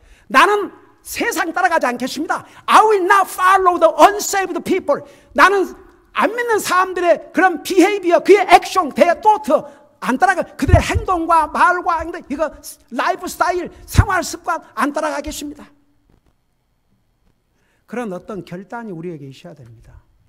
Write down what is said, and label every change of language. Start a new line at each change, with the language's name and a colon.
Korean: 나는 세상 따라가지 않겠습니다.
English: I will not follow the unsaved people.
Korean: 나는 안 믿는 사람들의 그런 비헤이비어, 그의 액션,
English: their thought
Korean: 안 따라가. 그들의 행동과 말과 이거 라이프 스타일, 생활 습관 안 따라가겠습니다. 그런 어떤 결단이 우리에게 있어야 됩니다.